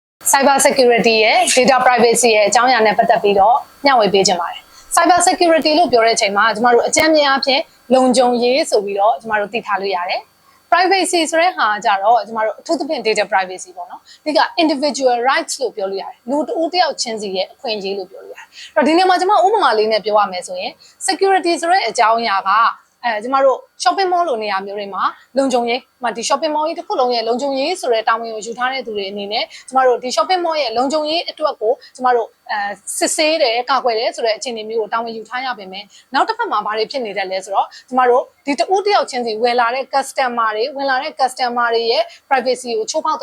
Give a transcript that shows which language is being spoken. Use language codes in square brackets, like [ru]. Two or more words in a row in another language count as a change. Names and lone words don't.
[en] cyber security [my] ရဲ့ [en] data privacy [my] ရဲ့အကြောင်းအရာနဲ့ပတ်သက်ပြီးတော့ညှဝေပေးခြင်းပါတယ် [en] cyber security [my] လို့ပြောတဲ့အချိန်မှာကျမတို့အကြမ်းမြင်အဖြစ်လုံခြုံရေးဆိုပြီးတော့ကျမတို့သိထားလို့ရတယ် privacy ဆိုတဲ့ဟာကြတော့ကျမတို့အထူးသဖြင့် [en] data privacy [my] ပေါ့နော်ဒီက [en] individual rights [my] လို့ပြောလို့ရတယ်လူတဦးတယောက်ချင်းစီရဲ့အခွင့်အရေးလို့ပြောလို့ရတယ်အဲ့တော့ဒီနေ့မှာကျမဥပမာလေးနဲ့ပြောရမယ်ဆိုရင် security ဆိုတဲ့အကြောင်းအရာကကျမတို့ [en] shopping mall [my] လိုနေရာမျိုးတွေမှာလုံခြုံရေး ဒီ [en] shopping mall [my] ကြီးတစ်ခုလုံးရဲ့လုံခြုံရေးဆိုတဲ့တာဝန်ကိုယူထားတဲ့သူတွေအနေနဲ့ကျမတို့ဒီ [en] shopping mall [my] ရဲ့လုံခြုံရေးအတွက်ကိုကျမတို့စစ်ဆေးတယ်ကာကွယ်တယ်ဆိုတဲ့အခြေအနေမျိုးကိုတာဝန်ယူထားရပါမယ်နောက်တစ်ဖက်မှာဘာတွေဖြစ်နေတယ်လဲဆိုတော့ကျမတို့ဒီတဦးတယောက်ချင်းစီဝယ်လာတဲ့ customer တွေဝင်လာတဲ့ customer တွေရဲ့ privacy ကိုချိုးဖောက်တယ်